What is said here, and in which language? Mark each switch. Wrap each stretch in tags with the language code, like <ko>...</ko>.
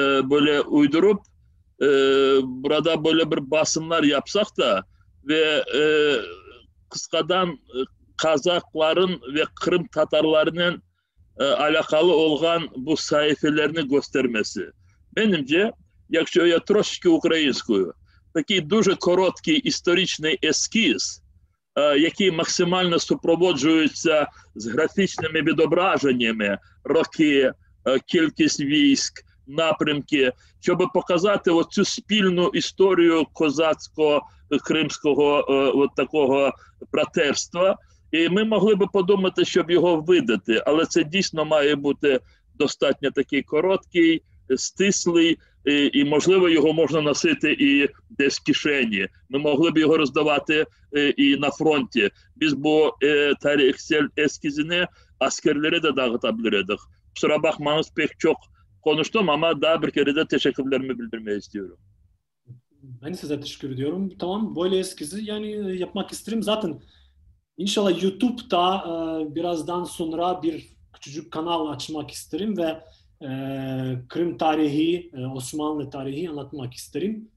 <tr>böyle uydurup burada böyle bir basımlar yapsak da ve kıskadan Kazakların ve Kırım Tatarlarının alakalı olan bu sayfelerini göstermesi. Benimce,</tr> <uk>якщо я трошки українською, такий дуже короткий історичний ескіз, який максимально супроводжується з графічними відображеннями, роки, кількість військ, напрямки, щоб показати оцю спільну історію козацько-кримського от такого братерства. І ми могли би подумати, щоб його видати, але це дійсно має бути достатньо такий короткий, стислий, і можливо його можна носити і десь в кишені. Ми могли б його роздавати і на фронті.</uk> <tr>Biz bu tarihsel eskizini askerlere de dağıtabilirdik. Kusura bakmanız pek çok konuştum ama daha bir kere de teşekkürlerimi bildirmeyi istiyorum. Ben size teşekkür ediyorum. Tamam, böyle eskizi yani yapmak isterim. Zaten İnşallah YouTube'da birazdan sonra bir küçücük kanal açmak isterim ve Kırım tarihi, Osmanlı tarihi anlatmak isterim.</tr>